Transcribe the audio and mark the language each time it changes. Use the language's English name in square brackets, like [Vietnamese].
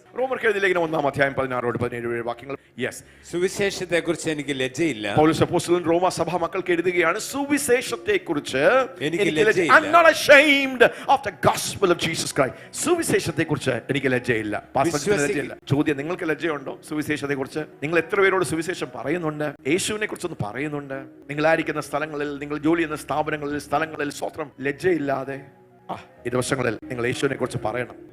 [Malayalam] റോമർക്ക് എഴുതിയ ലേഖനം 1-ാം അധ്യായം 16-17 വാക്യങ്ങൾ. [English] Yes. [Malayalam] സുവിശേഷത്തെക്കുറിച്ച് എനിക്ക് ലജ്ജയില്ല. പൗലോസ് അപ്പോസ്തലൻ റോമ സഭാ മക്കൾക്ക് എഴുതുകയാണ്, സുവിശേഷത്തെക്കുറിച്ച് എനിക്ക് ലജ്ജയില്ല. [English] I'm not ashamed of the gospel of Jesus Christ. [Malayalam] സുവിശേഷത്തെക്കുറിച്ച് എനിക്ക് ലജ്ജയില്ല. പാസ്റ്റർക്ക് ലജ്ജയില്ല. ചോദ്യം, നിങ്ങൾക്ക് ലജ്ജയുണ്ടോ സുവിശേഷത്തെക്കുറിച്ച്? നിങ്ങൾ എത്ര പേരോട് സുവിശേഷം പറയുന്നുണ്ട്? യേശുവിനെ കുറിച്ചൊന്ന് പറയുന്നുണ്ട്? നിങ്ങളായിരിക്കുന്ന സ്ഥലങ്ങളിൽ, നിങ്ങൾ ജോലി ചെയ്യുന്ന സ്ഥലങ്ങളിൽ സ്വത്രം ലജ്ജയില്ലാതെ ഈ ദിവസങ്ങളിൽ നിങ്ങൾ യേശുവിനെ കുറിച്ച് പറയണം.